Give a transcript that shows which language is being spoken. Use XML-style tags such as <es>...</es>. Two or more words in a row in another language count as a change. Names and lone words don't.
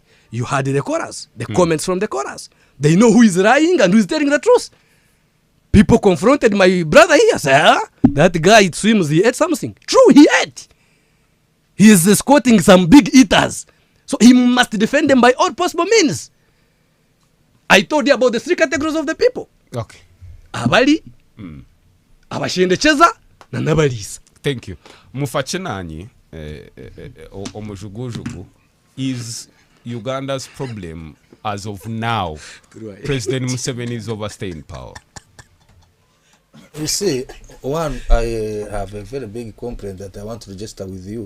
<en>You heard the chorus, the comments from the chorus. They know who is lying and who is telling the truth. People confronted my brother here, say, that guy, it seems he ate something. True, he ate. He is escorting some big eaters. So he must defend them by all possible means. I told you about the three categories of the people. Okay.</en> <nyo>Abali, abashendecheza, na nabalisa.</nyo> <en>Thank you. Mufachenanyi, omujugujugu, is Uganda's problem as of now. President Museveni is overstaying power. You see, one, I have a very big complaint that I want to register with you.</en>